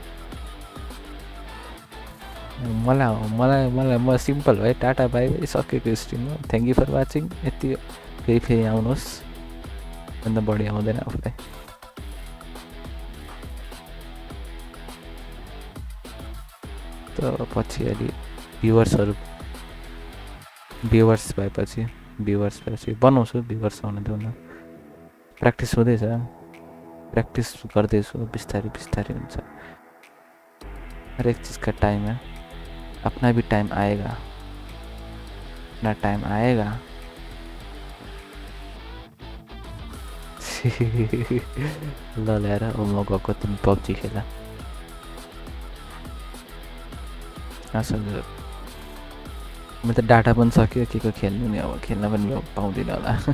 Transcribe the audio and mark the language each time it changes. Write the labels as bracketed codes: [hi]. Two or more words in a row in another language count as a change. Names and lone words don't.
[ne] मलाई म सिम्पल है [en] tata bye bye [ne] सकेको स्ट्रिममा [en] thank you for watching [ne] यति फेरि आउनुहोस् अन्त बढी आउँदैन आफूलाई त पछि अलि भ्युवर्स भएपछि बनाउँछु भ्युवर्स आउन देऊ न प्र्याक्टिस हुँदैछ प्रैक्टिस गर्दैछु बिस्तारै हुन्छ [hi] हर एक चीज़ का टाइम है अपना भी टाइम आएगा [ne] अपना टाइम आएगा ल ल्याएर म गएको तिमी पब्जी खेला असल मेरो त डाटा पनि सक्यो के को खेल्नु नि अब खेल्न पनि पाउँदिनँ होला